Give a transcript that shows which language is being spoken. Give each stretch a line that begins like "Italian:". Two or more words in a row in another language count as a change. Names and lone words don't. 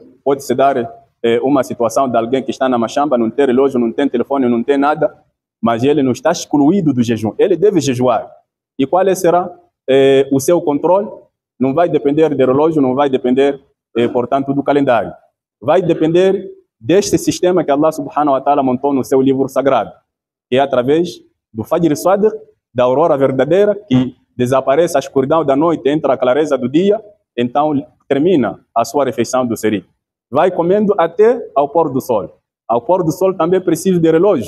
Portuguese: Pode-se dar uma situação de alguém que está na machamba, não tem relógio, não tem telefone, não tem nada, mas ele não está excluído do jejum. Ele deve jejuar. E qual será o seu controle? Não vai depender do relógio, não vai depender, portanto, do calendário. Vai depender deste sistema que
Arabic: الله سبحانه وتعالى
Portuguese: montou no seu livro sagrado, que é através do
Arabic: فجر صادق,
Portuguese: da aurora verdadeira, que desaparece a escuridão da noite, entra a clareza do dia, então termina a sua refeição do seri. Vai comendo até ao pôr do sol. Ao pôr do sol também precisa de relógio.